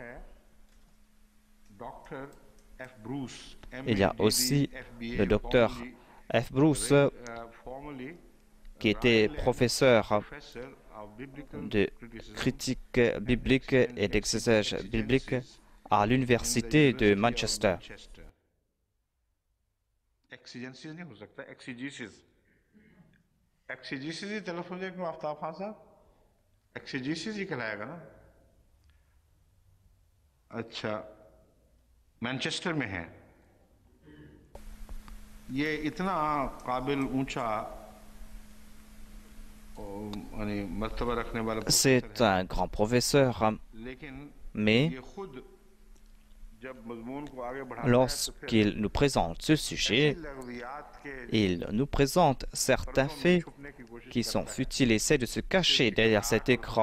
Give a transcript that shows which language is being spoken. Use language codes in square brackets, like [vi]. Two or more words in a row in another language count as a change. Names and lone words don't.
[fr] Il y a aussi le docteur F. Bruce qui était professeur de critique biblique et d'exégèse biblique à l'université de Manchester. [ur] ایکسیجیسس ہی کہلائے گا نا اچھا مانچسٹر میں ہے یہ اتنا قابل اونچا مرتبہ رکھنے والا [fr] C'est un grand professeur, mais lorsqu'il nous présente ce sujet, il nous présente certains faits qui sont futiles et essaie de se cacher derrière cet écran.